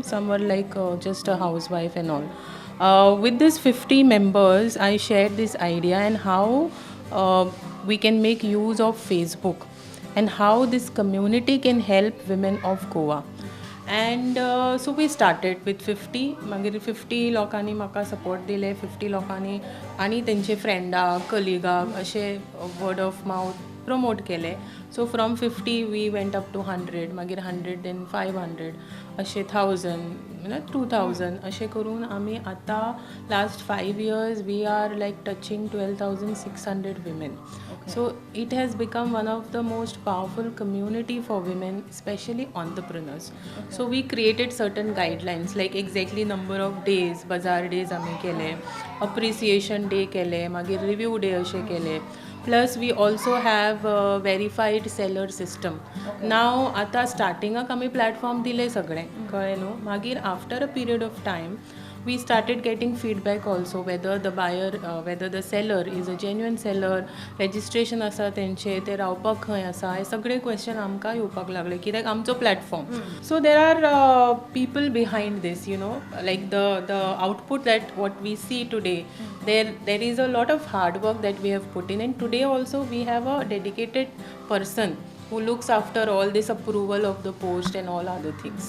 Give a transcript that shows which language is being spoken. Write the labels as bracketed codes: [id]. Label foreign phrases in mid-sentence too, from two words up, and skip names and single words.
[en] Some were like just a housewife and all. With this 50 members, I shared this idea and how we can make use of Facebook and how this community can help women of Goa. And so we started with 50. [kok] मागीर 50 लोकांनी म्हाका सपोर्ट दिले. 50 लोकांनी आनी तेंचे फ्रेंडाक कलिगाक अशे [en] word of mouth [kok] प्रमोट केले. [en] so from 50 we went up to 100, [kok] मागीर 100 देन 500 अशे 1000 2000 अशे करून आमी आतां [en] last 5 years we are like touching 12,600 women. So it has become one of the most powerful community for women, especially entrepreneurs. So we created certain guidelines like exactly number of days, bazaar days [kok] आमी केले, [en] appreciation day [kok] केले, मागीर [en] review day [kok] अशे केले. [en] Plus we also have a verified seller system. [kok] Now आता स्टार्टिंगाक आमी प्लॅटफॉर्म दिले सगळे कळ्ळें न्हू. [en] मागीर after a period of time we started getting feedback also whether the buyer whether the seller is a genuine seller, [kok] registration आसा तेंचे ते रावपाक खंय आसा, हे सगळे क्वेश्चन आमकां येवपाक लागले कित्याक आमचो प्लॅटफॉर्म. [en] so there are people behind this, you know, like the output that what we see today, there is a lot of hard work that we have put in, and today also we have a dedicated person who looks after all this approval of the post and all other things.